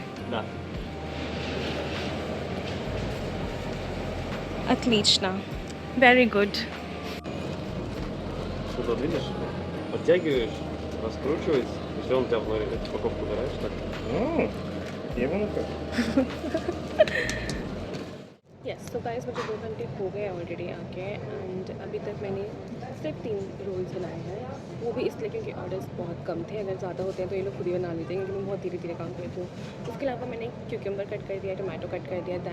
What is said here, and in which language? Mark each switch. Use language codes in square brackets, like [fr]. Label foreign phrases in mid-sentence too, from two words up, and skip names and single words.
[ru] Да. Отлично. [en] Very good. [ru] Вот тут видишь, подтягиваешь, раскручивается, и все, он у тебя в эту упаковку убираешь так. Именно так. [hi] यस. [en] so guys [hi] मुझे 2 घंटे हो गए ऑलरेडी आके, एंड अभी तक मैंने सिर्फ 3 रोल्स बनाए हैं. वो भी इसलिए क्योंकि ऑर्डर्स बहुत कम थे. अगर ज़्यादा होते हैं तो ये लोग खुद ही बना लेते हैं, क्योंकि मैं बहुत धीरे धीरे काम करती हूँ. उसके अलावा मैंने [en] cucumber cut [hi] कर दिया, [en] tomato cut [hi] कर दिया.